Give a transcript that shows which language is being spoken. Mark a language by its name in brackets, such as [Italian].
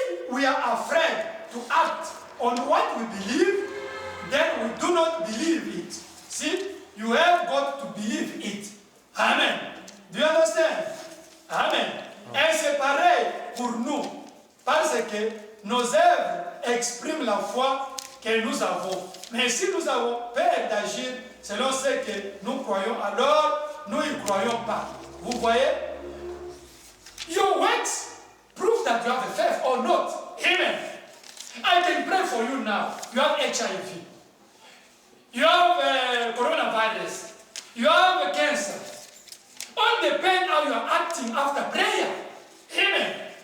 [English] we are afraid to act on what we believe, then we do not believe it. See, you have got to believe it. Amen. Do you understand? Amen. [French] Et c'est pareil pour nous, parce que nos œuvres expriment la foi que nous avons. Mais si nous avons peur d'agir selon ce que nous croyons, alors nous n'y croyons pas. Vous voyez? [English] Your works prove that you have a faith or not. Amen. I can pray for you now. You have HIV. You have coronavirus. You have cancer. All depends how you are acting after prayer. Amen.